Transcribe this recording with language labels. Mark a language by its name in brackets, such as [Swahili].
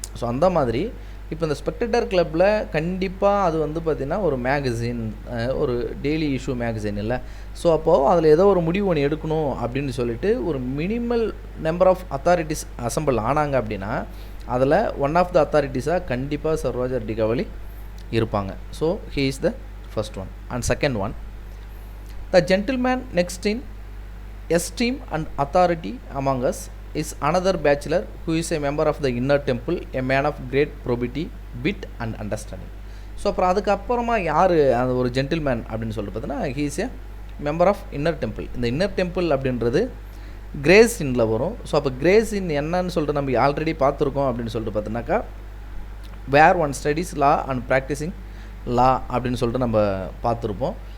[Tamil] So அந்த மாதிரி இப்போ இந்த ஸ்பெக்டேட்டர் கிளப்பில் கண்டிப்பாக அது வந்து பார்த்திங்கன்னா ஒரு மேகசின், ஒரு டெய்லி இஷ்யூ மேகசின் இல்லை. ஸோ அப்போது அதில் ஏதோ ஒரு முடிவு ஒன்று எடுக்கணும் அப்படின்னு சொல்லிட்டு ஒரு minimal number of authorities assemble ஆனாங்க அப்படின்னா அதில் ஒன் ஆஃப் த அத்தாரிட்டிஸாக கண்டிப்பாக சர் ரோஜர் டி கவலி இருப்பாங்க. [English] So he is the first one. And second one, the gentleman next in esteem and authority among us is another bachelor who is a member of the inner temple, a man of great probity, wit and understanding. [Tamil] So அப்புறம் அதுக்கப்புறமா யார் அந்த ஒரு gentleman அப்படின்னு சொல்லிட்டு பார்த்தீங்கன்னா [English] He is a member of Inner Temple. [Tamil] இந்த inner temple அப்படின்றது கிரேஸ் இன்னில் வரும். ஸோ அப்போ கிரேஸ் இன் என்னன்னு சொல்லிட்டு நம்ம ஆல்ரெடி பார்த்துருக்கோம் அப்படின்னு சொல்லிட்டு பார்த்தோன்னாக்கா [English] where one studies law and practising law [Tamil] அப்படின்னு சொல்லிட்டு நம்ம பார்த்துருப்போம்.